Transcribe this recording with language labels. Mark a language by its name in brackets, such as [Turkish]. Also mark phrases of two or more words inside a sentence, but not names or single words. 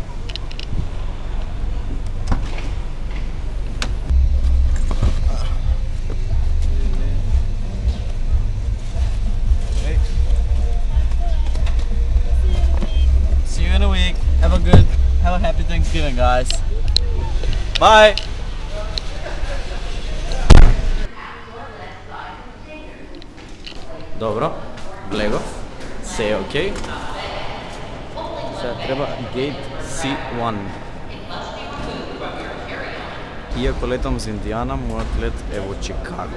[English] See you in a week. Have a happy Thanksgiving, guys. Bye. [Macedonian] Добро, влегов, се е окей. Сега треба Gate C1. Иако летам за Индијана, мојот лет е во Чикаго.